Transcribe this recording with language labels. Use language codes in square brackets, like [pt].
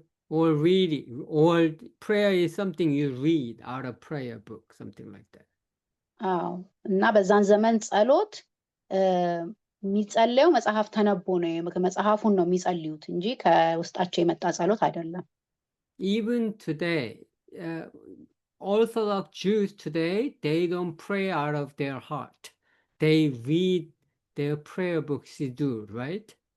[en] or reading, or prayer is something you read out of prayer book, something like that. [am] አዎ እና በዛን ዘመን ጸሎት የሚጸለየው መጽሐፍ ተነቦ ነው መጽሐፉን ነው የሚጸልዩት እንጂ ከውስጣቸው የመጣ ጸሎት አይደለም [en] Even today, Orthodox Jews today, they don't pray out of their heart. They read their prayer book Siddur, right?